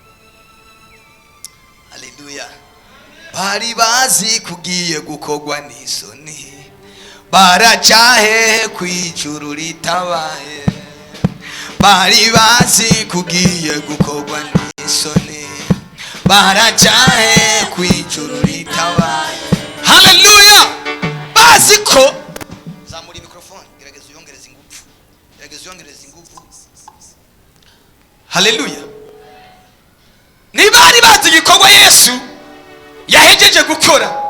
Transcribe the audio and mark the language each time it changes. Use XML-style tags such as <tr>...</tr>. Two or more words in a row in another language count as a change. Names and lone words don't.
<rn>Haleluya. Bari bazi kugiye gukogwa n'isoni, baracahe kwijuru ritabaye. Bari bazi kugiye gukogwa n'isoni, baracahe kwijuru ritabaye. Haleluya. Bazi ko zamura mikrofone, gerageza uyongereza ingufu, gerageza uyongereza ingufu. Haleluya. Nibari bazi gikorwa Yesu yahejeje gukora.</rn>